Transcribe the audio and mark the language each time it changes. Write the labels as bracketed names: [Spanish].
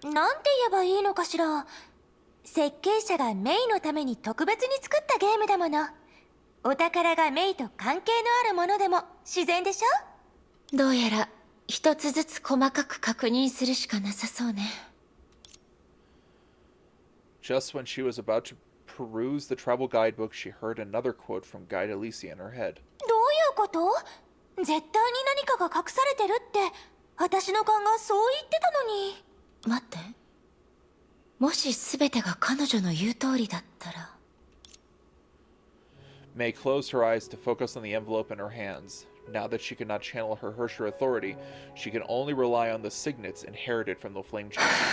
[Japanese] なんて言えばいいのかしら。設計者がメイのために特別に作ったゲームだもの。お宝がメイと関係のあるものでも自然でしょ？どうやら一つずつ細かく確認するしかなさそうね。 [English] Just when she was about to peruse the travel guidebook, she heard another quote from Guide Alicia in her head. [Japanese] どういうこと？絶対に何かが隠されてるって私の勘がそう言ってたのに。待って。もし全てが彼女の言う通りだったら。 [English] May closed her eyes to focus on the envelope in her hands. Now that she could not channel her Hersher authority, she could only rely on the signets inherited from the Flame Chasers.